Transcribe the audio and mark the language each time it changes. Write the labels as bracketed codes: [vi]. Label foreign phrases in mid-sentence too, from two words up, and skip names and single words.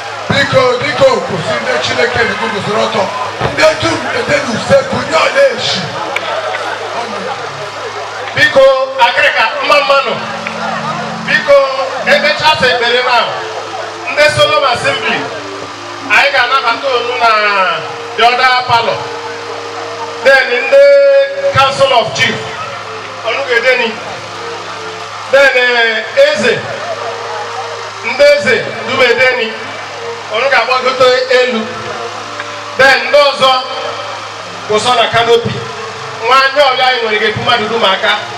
[ig] Biko, biko, kwụsị ndị Chineke na-eguzo ọtọ. Ndị dum ede n'usekwu, nye ọla echi. Biko, akịrịka, mma mmanụ. Biko, emechaa ekpere na ndị Solomon Assembly, anyị ga-anabata unu na [en] the other [ig] palọ. Then ndị Council of Chief, unu ga-edeni. Then, eh, eze, ndị eze, unu ga-edeni. Unu ga-agbagote elu. Then ndị ọzọ, kwụsọ na canopy. Nwa anyị ọbịa anyị nwere ga-ebu mmadụ dum aka.